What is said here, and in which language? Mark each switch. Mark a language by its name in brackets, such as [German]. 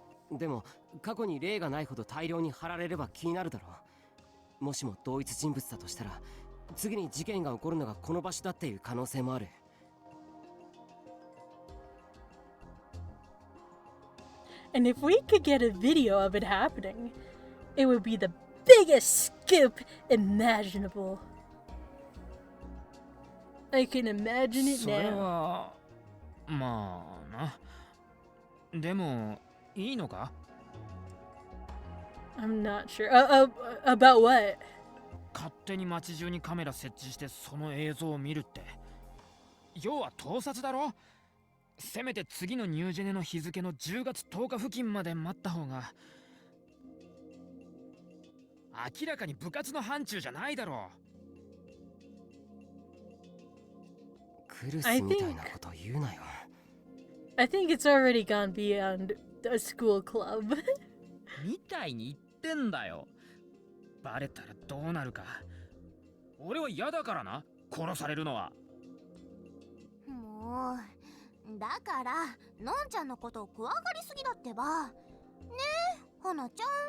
[Japanese] でも過去に例がないほど大量に貼られれば気になるだろう。もしも同一人物だとしたら、次に事件が起こるのがこの場所だっていう可能性もある。 [English] And if we could get a video of it happening, it would be the biggest scoop imaginable. I can imagine it [Japanese] それ [English] now. [Japanese] はまあな。でもいいのか？ [English] I'm not sure. About what? [Japanese] 勝手に街中にカメラ設置してその映像を見るって。要は盗撮だろ？せめて次のニュージェネの日付の10月10日付近まで待った方が。明らかに部活の範疇じゃないだろう。クルスみたいなこと言うなよ。 [English] I think it's already gone beyond a school club. [Japanese] みたいに言ってんだよ。バレたらどうなるか。俺は嫌だからな、殺されるのは。もうだからのんちゃんのことを怖がりすぎだってば。ねえ花ちゃん。